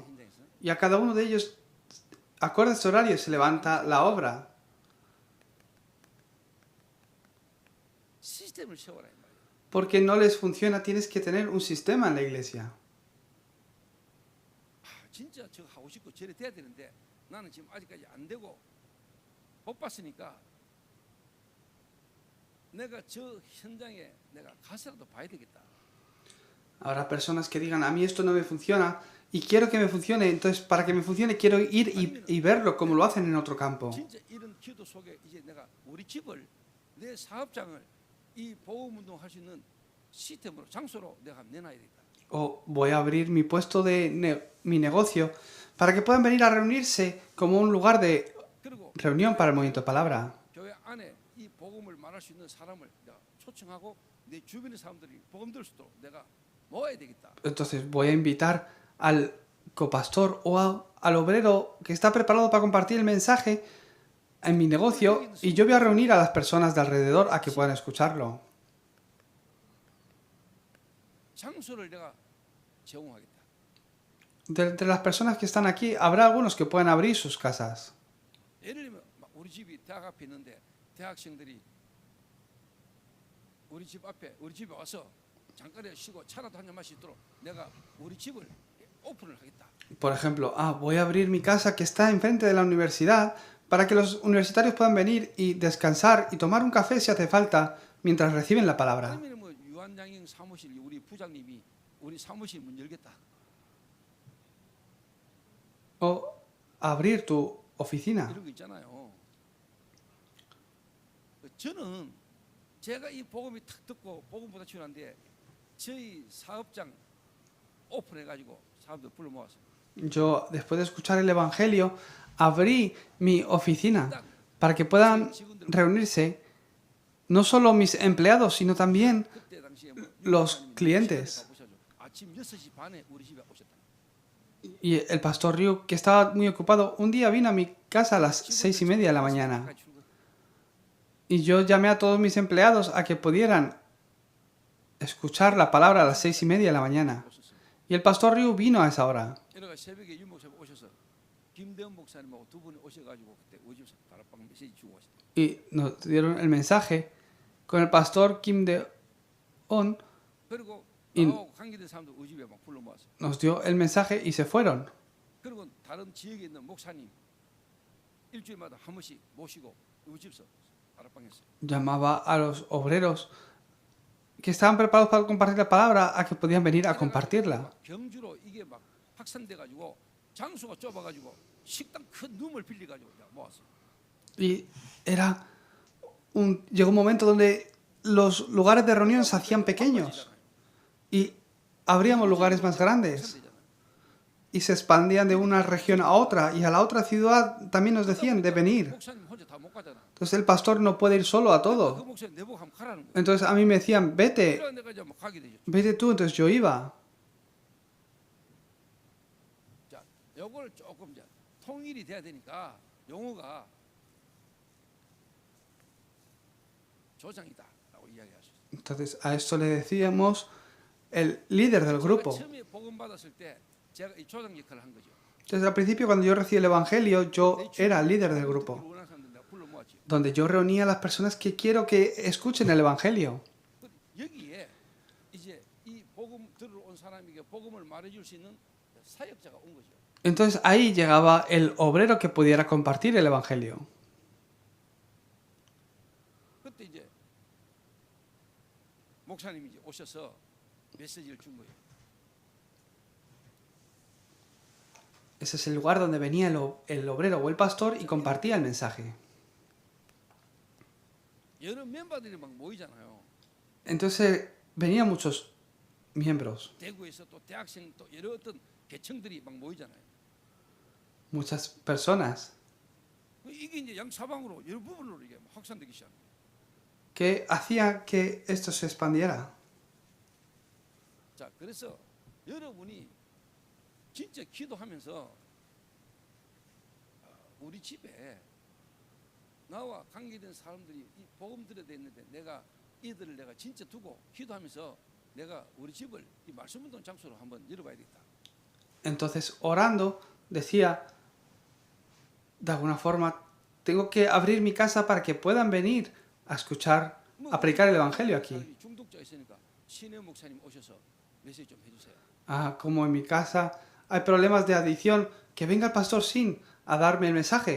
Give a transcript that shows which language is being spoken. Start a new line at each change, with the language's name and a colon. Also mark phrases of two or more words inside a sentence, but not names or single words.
Korean: 현장에서
Spanish: Y a cada uno de ellos, acorde a ese horario, se levanta la obra.
Korean: 시스템을 세워라 이 말이에요.
Spanish: Porque no les funciona, tienes que tener un sistema en la iglesia.
Korean: 진짜 저거 하고 싶고 저래 돼야 되는데 나는 지금 아직까지 안 되고 못 봤으니까 내가 저 현장에 내가 가서라도 봐야 되겠다.
Spanish: Habrá personas que digan, a mí esto no me funciona y quiero que me funcione, entonces para que me funcione quiero ir y verlo como lo hacen en otro campo.
Korean: 진짜 이런 기도 속에 이제 내가 우리 집을 내 사업장을 이 보험 운동할 수 있는 시스템으로 장소로 내가 내놔야겠다.
Spanish: O voy a abrir mi puesto de mi negocio para que puedan venir a reunirse como un lugar de
Korean: 그리고
Spanish: reunión para el movimiento de palabra.
Korean: 교회 안에 이 복음을 말할 수 있는 사람을 내가 초청하고 내 주변의 사람들이 복음 들을 수 있도록 내가 모아야 되겠다.
Spanish: Entonces voy a invitar al copastor o al obrero que está preparado para compartir el mensaje en mi negocio y yo voy a reunir a las personas de alrededor a que puedan escucharlo.
Korean: 장소를 내가 제공하겠다.
Spanish: De entre las personas que están aquí, habrá algunos que puedan abrir sus casas.
Korean: 예를 들면 막 우리 집이 대학 앞에 있는데 대학생들이 우리 집에 와서 잠깐에 쉬고 차라도 한 잔 마시도록 내가 우리 집을 오픈을 하겠다.
Spanish: Por ejemplo, voy a abrir mi casa que está enfrente de la universidad para que los universitarios puedan venir y descansar y tomar un café si hace falta mientras reciben la palabra.
Korean: 아니면 뭐 유한양행 사무실 우리 부장님이 우리 사무실 문 열겠다.
Spanish: O abrir tu oficina.
Korean: 이런 거 있잖아요. 저는 제가 이 복음이 탁 듣고 복음보다 치열한데 저희 사업장 오픈해가지고 사람들 불러 모았어요.
Spanish: Yo, después de escuchar el Evangelio, abrí mi oficina para que puedan reunirse no solo mis empleados, sino también
Korean: 그때 당시에 뭐
Spanish: los clientes.
Korean: 아침 6시 반에 우리 집에 오셨다.
Spanish: Y el pastor Ryu, que estaba muy ocupado, un día vino a mi casa a las 6:30 de la mañana. Y yo llamé a todos mis empleados a que pudieran escuchar la palabra a las 6:30 de la mañana. Y el pastor Ryu vino a esa hora.
Korean: 이러가 새벽에 윤 목사님 오셔서 김대원 목사님하고 두 분이 오셔가지고 그때 우리 집에서 다락방 메시지 주고 가시다.
Spanish: Y nos dieron el mensaje con el pastor Kim De-on.
Korean: 그리고 인- 나하고 관계된 사람들 우리 집에 막 불러 모았어.
Spanish: Nos dio el mensaje y se fueron.
Korean: 그리고 다른 지역에 있는 목사님 일주일마다 한 번씩 모시고 우리 집에서 다락방했어요.
Spanish: Llamaba a los obreros que estaban preparados para compartir la palabra a que podían venir a compartirla.
Korean: 경주로 이게 막 확산돼가지고 장소가 좁아가지고 식당 큰 룸을 빌려가지고 모았어.
Spanish: Y llegó un momento donde los lugares de reunión se hacían pequeños y abríamos lugares más grandes y se expandían de una región a otra y a la otra ciudad también nos decían de venir.
Korean: 목사님 혼자 다 못 가잖아.
Spanish: Entonces el pastor no puede ir solo a
Korean: 그
Spanish: todo.
Korean: 목사님 내보고 한번 가라는 거야.
Spanish: Entonces a mí me decían, vete,
Korean: 그래야 내가 이제 뭐 가게 되죠.
Spanish: vete tú. Entonces yo iba.
Korean: 자, 요걸 조금 이제 통일이 돼야 되니까 용어가 조장이다라고 이야기할 수 있어요.
Spanish: Entonces a esto le decíamos el líder del
Korean: 제가
Spanish: grupo.
Korean: 처음에 복음 받았을 때 제가 이 조장 역할을 한 거죠.
Spanish: Desde el principio, cuando yo recibí el Evangelio, yo era el líder del grupo,
Korean: 원하는 사람들 내가 불러 모았지.
Spanish: donde yo reunía a las personas que quiero que escuchen el Evangelio.
Korean: 여기에 이제 이 복음 들으러 온 사람에게 복음을 말해줄 수 있는 사역자가 온 거죠.
Spanish: Entonces ahí llegaba el obrero que pudiera compartir el Evangelio.
Korean: 그때 이제 목사님이 이제 오셔서 메시지를 준 거예요.
Spanish: Ese es el lugar donde venía el obrero o el pastor y compartía el mensaje.
Korean: 여러 멤버들이 막 모이잖아요.
Spanish: Entonces venían muchos miembros,
Korean: 대구에서 또 대학생 또 여러 어떤 계층들이 막 모이잖아요.
Spanish: muchas personas
Korean: 이게 이제 양사방으로 여러 부분으로 이게 막 확산되기 시작해요.
Spanish: que hacían que esto se expandiera.
Korean: 자, 그래서 여러분이 진짜 기도하면서 우리 집에 나와 관계된 사람들이 이 복음 들어야 되는데 내가 이들을 내가 진짜 두고 기도하면서 내가 우리 집을 이 말씀 운동 장소로 한번 열어봐야겠다.
Spanish: Entonces orando decía, de alguna forma, tengo que abrir mi casa para que puedan venir a escuchar, a predicar el Evangelio aquí.
Korean: 중독자 있으니까 신혜 목사님 오셔서 메시지 좀 해주세요.
Spanish: Como en mi casa hay problemas de adicción, que venga el pastor Sin a darme el mensaje.